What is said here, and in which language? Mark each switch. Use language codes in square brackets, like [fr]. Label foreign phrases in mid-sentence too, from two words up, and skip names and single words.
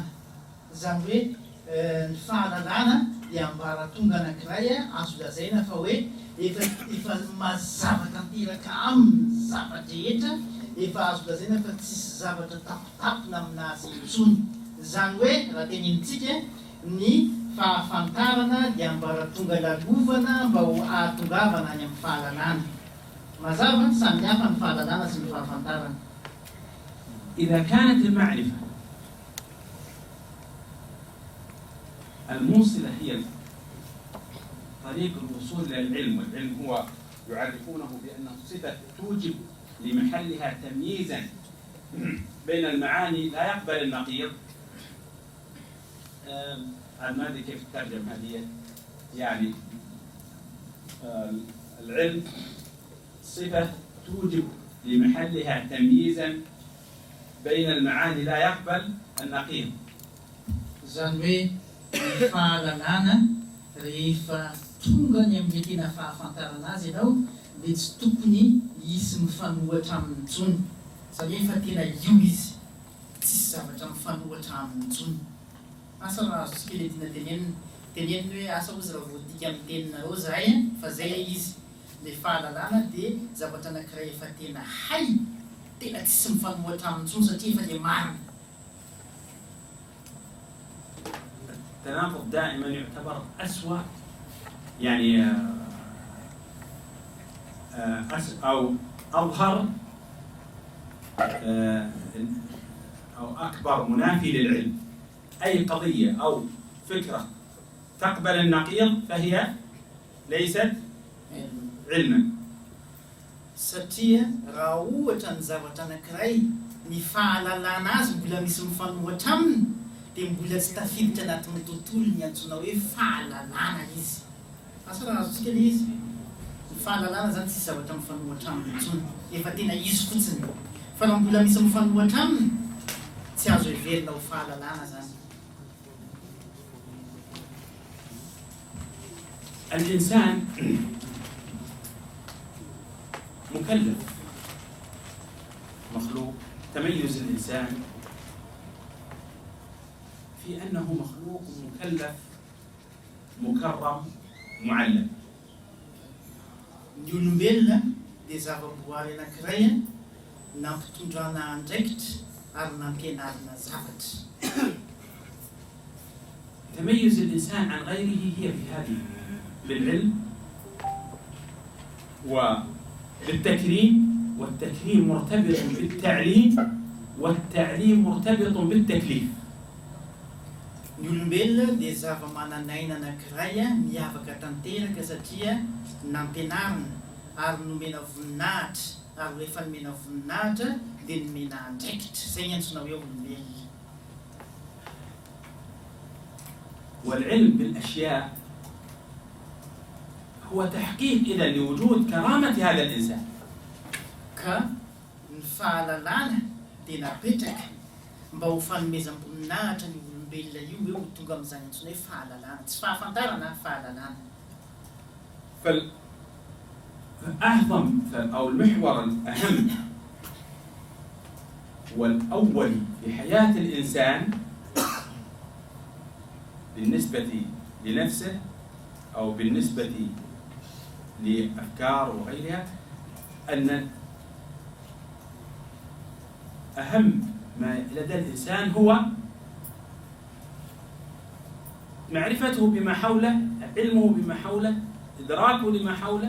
[mg] Zany hoe ny fahalalana dia ambaratonga anankiray azo lazaina fa hoe efa mazava tanteraka amin'ny zavatra rehetra, efa azo lazaina fa tsisy zavatra tapitapina aminazy intsony. Zany hoe raha tenenintsika ny fahafantarana dia ambaratonga lalovana mba ho ahatongavana any amin'ny fahalalana. Mazava samy hafa ny fahalalana sy ny fahafantarana. [ar] إذا كانت المعرفة الموصلة هي طريق الوصول إلى العلم، والعلم هو يعرفونه بأنه صفة توجب لمحلها تمييزا بين المعاني لا يقبل النقيض. ما أدري كيف تترجم هذه، يعني العلم صفة توجب لمحلها تمييزا بين المعاني لا يقبل النقيض. [mg] Zany hoe fahalalana rehefa tonga ny amin'ny tena fahafantarana azy ianao dia tsy tokony hisy mifanohatra amin'ny intsony, satria efa tena io izy, tsisy zavatra mifanohatra amin'ny intsony. Asa raha azo tsika ilay tiana tenenina hoe asa ozy raha voadika amin'ny teninareo zahay fa zay izy. Ilay fahalalana dia zavatra anankiray efa tena hay, tena tsisy mifanohatra amin'ny intsony satria efa ilay marina. [ar] التناقض دائما يعتبر أسوأ، يعني أو أظهر أو أكبر منافي للعلم. أي قضية أو فكرة تقبل النقيض فهي ليست علما. [mg] Satria raha ohatra ny zavatra anankiray ny fahalalana azy mbola misy mifanohitra aminy dia mbola tsy tafiditra anatin'ny tontolo ny antsoina hoe fahalalana izy. Asa raha azontsika ilay izy. Ny fahalalana zany tsy zavatra mifanohitra aminy intsony, efa tena izy fotsiny. Fa raha mbola misy mifanohitra aminy tsy azo heverina ho fahalalana zany. [ar] الإنسان مكلف مخلوق. تميز الإنسان في أنه مخلوق مكلف مكرم معلم. [mg] Ny olombelona dia zava-boary anankiray nampitondrana andraikitra ary nampianarina zavatra. [ar] تميز الإنسان عن غيره هي في هذه بالعلم وبالتكريم، والتكريم مرتبط بالتعليم، والتعليم مرتبط بالتكليف. [mg] Ny olombelona dia zava-mananaina anankiray miavaka tanteraka satria nampianarina ary nomena voninahitra, ary rehefa nomena voninahitra dia nomena andraikitra. Izay ny antsoina hoe olombelona. [ar] والعلم بالأشياء هو تحقيق إذا لوجود كرامة هذا الإنسان. [mg] Ka ny fahalalana dia napetraka mba ho fanomezam-boninahitra ny olombelona io hoe ho tonga amin'izany antsoina hoe fahalalana, tsy fahafantarana fahalalana. [ar] فأعظم أو المحور الأهم والأول في حياة الإنسان بالنسبة لنفسه أو بالنسبة لأفكار وغيرها أن أهم ما لدى الإنسان هو معرفته بما حوله، علمه بما حوله، إدراكه لما حوله.